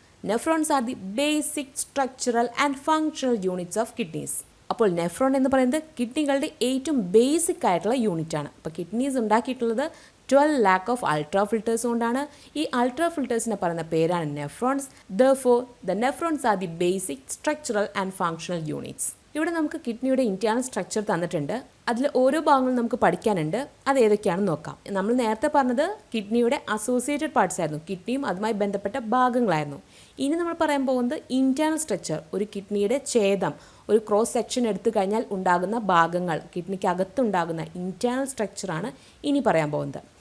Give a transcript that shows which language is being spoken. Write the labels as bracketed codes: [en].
[en] Nephrons are the basic structural and functional units of kidneys. [ml] അപ്പോൾ nephron എന്ന് പറയുന്നത് കിഡ്നികളുടെ ഏറ്റവും ബേസിക് ആയിട്ടുള്ള യൂണിറ്റ് ആണ്. അപ്പോൾ കിഡ്നീസ് ഉണ്ടാക്കിയിട്ടുള്ളത് 12 lakh ഓഫ് അൾട്രാ ഫിൽറ്റേഴ്സ് കൊണ്ടാണ്. ഈ അൾട്രാ ഫിൽറ്റേഴ്സിനെ പറയുന്ന പേരാണ് nephrons. [en] Therefore, the nephrons are the basic structural and functional units. [ml] ഇവിടെ നമുക്ക് കിഡ്നിയുടെ ഇന്റേണൽ സ്ട്രക്ചർ തന്നിട്ടുണ്ട്. അതിൽ ഓരോ ഭാഗങ്ങളും നമുക്ക് പഠിക്കാനുണ്ട്. അത് ഏതൊക്കെയാണെന്ന് നോക്കാം. നമ്മൾ നേരത്തെ പറഞ്ഞത് കിഡ്നിയുടെ അസോസിയേറ്റഡ് പാർട്സ് ആയിരുന്നു, കിഡ്നിയും അതുമായി ബന്ധപ്പെട്ട ഭാഗങ്ങളായിരുന്നു. ഇനി നമ്മൾ പറയാൻ പോകുന്നത് ഇന്റേണൽ സ്ട്രക്ചർ, ഒരു കിഡ്നിയുടെ ഛേദം, ഒരു ക്രോസ് സെക്ഷൻ എടുത്തു കഴിഞ്ഞാൽ ഉണ്ടാകുന്ന ഭാഗങ്ങൾ, കിഡ്നിക്ക് അകത്തുണ്ടാകുന്ന ഇന്റേണൽ സ്ട്രക്ചറാണ് ഇനി പറയാൻ പോകുന്നത്.